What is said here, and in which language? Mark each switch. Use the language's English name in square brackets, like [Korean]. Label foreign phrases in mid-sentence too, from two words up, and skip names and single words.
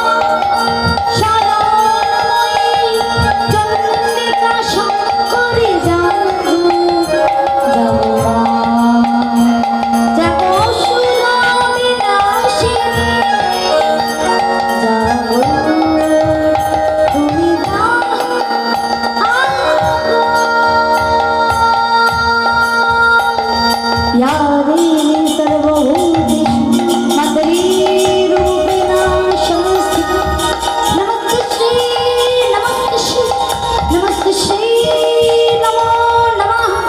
[Bangla] শরণময়ী চন্দ্রিকা শঙ্করী, জাগো, জাগো মা। জাগো সুরবিনাশিনী, জাগো, তুমি [Sanskrit] या देवी सर्वभूतेषु मदरीरूपेण संस्थिता, नमस्ते श्री, नमस्ते श्री, नमस्ते श्री, नमो नमः।